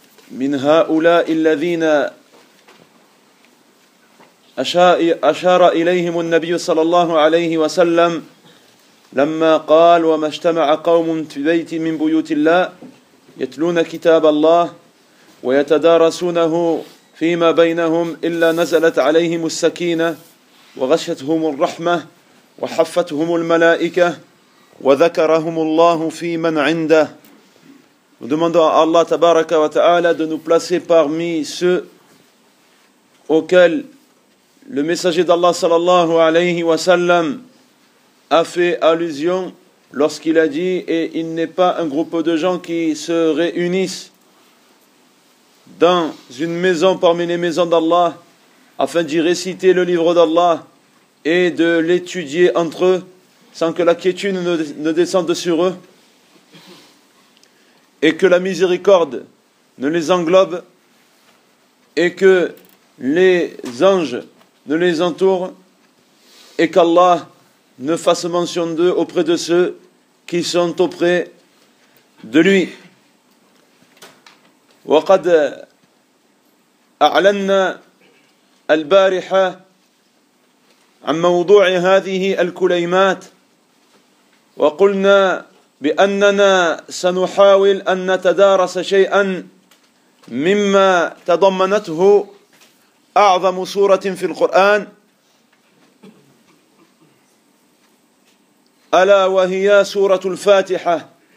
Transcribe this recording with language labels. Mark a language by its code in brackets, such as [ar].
[ar] من هؤلاء الذين أشار إليهم النبي صلى الله عليه وسلم لما قال: وما اجتمع قوم في بيت من بيوت الله يتلون كتاب الله ويتدارسونه فيما بينهم إلا نزلت عليهم السكينة وغشتهم الرحمة وحفتهم الملائكة وذكرهم الله في من عنده. [fr] Nous demandons à Allah tabaraka wa ta'ala de nous placer parmi ceux auxquels le messager d'Allah sallallahu alayhi wa sallam a fait allusion lorsqu'il a dit: et il n'est pas un groupe de gens qui se réunissent dans une maison parmi les maisons d'Allah afin d'y réciter le livre d'Allah et de l'étudier entre eux sans que la quiétude ne descende sur eux, et que la miséricorde ne les englobe, et que les anges ne les entourent, et qu'Allah ne fasse mention d'eux auprès de ceux qui sont auprès de lui. [ar] وَقَدْ أَعْلَنَّا الْبَارِحَ عَنْ مَوْضُوعِ هَذِهِ الْكُلَيْمَاتِ وقلنا بأننا سنحاول أن نتدارس شيئا مما تضمنته أعظم سورة في القرآن، ألا وهي سورة الفاتحة.